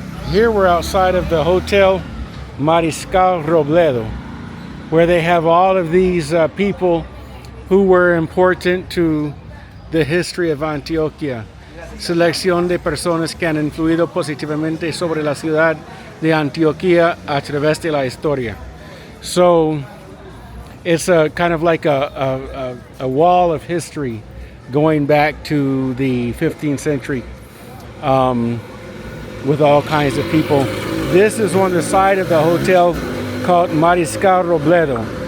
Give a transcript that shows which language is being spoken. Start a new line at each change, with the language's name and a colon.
English: Here we're outside of the Hotel Mariscal Robledo, where they have all of these people who were important to the history of Antioquia.
Spanish: Selección de personas que han influido positivamente sobre la ciudad de Antioquia a través de la historia.
English: So it's a kind of like a wall of history going back to the 15th century. With all kinds of people. This is on the side of the hotel called Mariscal Robledo.